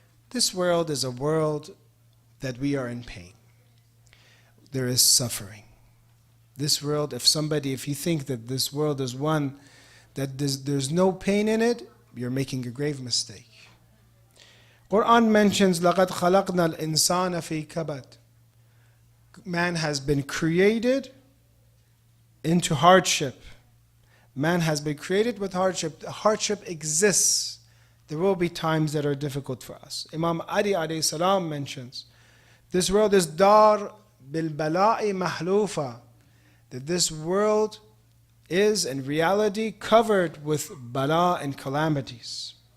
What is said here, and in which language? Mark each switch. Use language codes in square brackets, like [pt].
[en] This world is a world that we are in pain. There is suffering. This world, if you think that this world is one that there's no pain in it, you're making a grave mistake. Quran mentions [ar] لَقَدْ خَلَقْنَا الْإِنسَانَ فِي كَبَدٍ. [en] Man has been created into hardship. Man has been created with hardship. Hardship exists. There will be times that are difficult for us. Imam Ali alayhi salam mentions, this world is [ar] dar bil bala'i mahlufa, [en] that this world is in reality covered with bala and calamities.